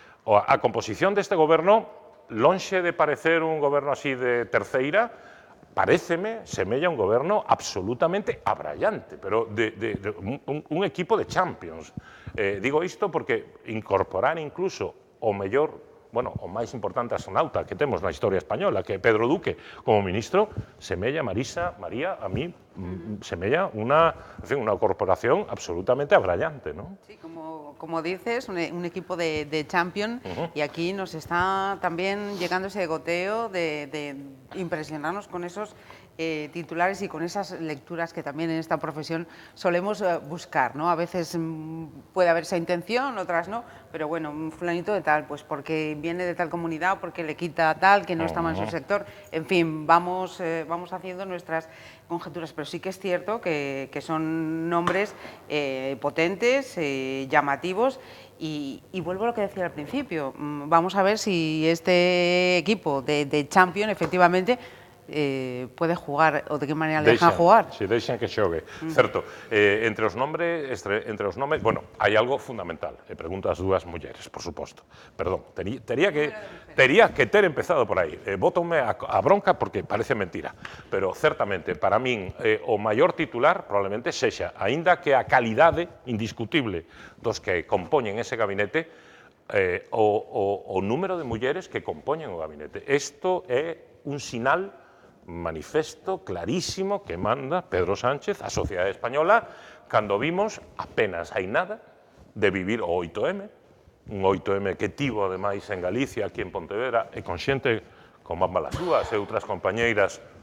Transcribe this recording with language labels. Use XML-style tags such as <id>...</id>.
<gl>A composición deste goberno, lonxe de parecer un goberno así de terceira, paréceme, semella un goberno absolutamente abrallante, pero un equipo de champions. Digo isto porque incorporar incluso o mellor, bueno, o máis importante astronauta que temos na historia española, que é Pedro Duque, como ministro, semella, María, a mí, semella unha corporación absolutamente abrallante, ¿no?</gl> <es>Sí, como dices, un equipo de champion, y aquí nos está también llegando ese goteo de impresionarnos con esos titulares y con esas lecturas que también en esta profesión solemos buscar, ¿no? A veces puede haber esa intención, otras no, pero bueno, un fulanito de tal, pues porque viene de tal comunidad, porque le quita tal, que no está mal en su sector, en fin, vamos haciendo nuestras conjeturas, pero sí que es cierto que son nombres potentes, llamativos, y vuelvo a lo que decía al principio, vamos a ver si este equipo de champion efectivamente puede jugar</es> <gl>ou de que maneira</gl> <es>le dejan jugar.</es> <gl>Si, deixan que xogue. Certo, entre os nomes, bueno, hai algo fundamental, e pregunto ás dúas mulleres, por suposto. Perdón, tería que ter empezado por aí. Bótome a bronca porque parece mentira, pero certamente, para min, o maior titular probablemente sexa, aínda que a calidade indiscutible dos que compoñen ese gabinete, o número de mulleres que compoñen o gabinete. Isto é un sinal manifesto clarísimo que manda Pedro Sánchez á sociedade española cando vimos apenas hai nada de vivir o 8M, un 8M que tivo ademais en Galicia, aquí en Pontevedra, e con xente como ambas as dúas e outras compañeiras</gl>